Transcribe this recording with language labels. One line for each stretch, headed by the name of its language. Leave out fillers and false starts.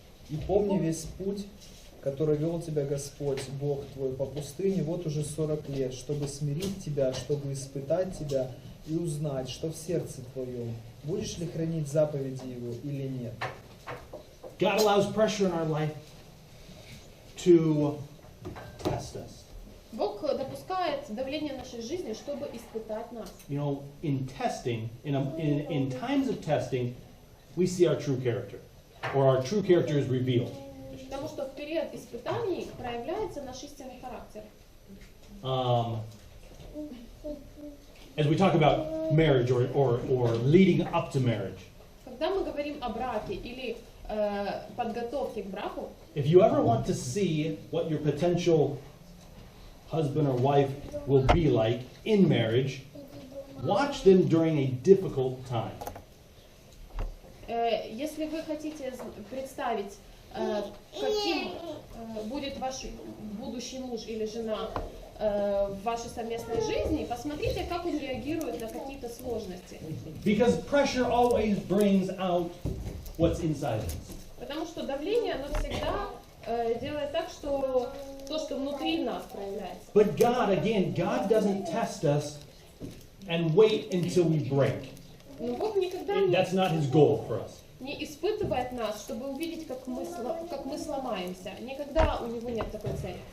Russian: И помни весь путь, который вел тебя Господь, Бог твой, по пустыне вот уже 40 лет, чтобы смирить тебя, чтобы испытать тебя и узнать, что в сердце твоем, будешь ли хранить заповеди Его или нет.
English: God allows pressure in our life to test us.
Russian: Бог допускает давление в нашей жизни, чтобы испытать нас.
English: You know, in testing, in times of testing, we see our true character, or our true character is revealed.
Russian: Потому что в период испытаний проявляется наш истинный характер.
English: As we talk about marriage or leading up to marriage.
Russian: когда мы говорим о браке или подготовке к браку,
English: if you ever want to see what your potential husband or wife will be like in marriage, watch them during a difficult time.
Russian: если вы хотите представить, каким будет ваш будущий муж или жена в вашей совместной жизни, посмотрите, как он реагирует на какие-то сложности.
English: Because pressure always brings out what's inside us.
Russian: Потому что давление, оно всегда делает так, что то, что внутри нас проявляется.
English: But God, again, God doesn't test us and wait until we break.
Russian: Но Бог никогда
English: That's not His goal for us.
Russian: не испытывает нас, чтобы увидеть, как мы сломаемся. Никогда у Него нет такой цели.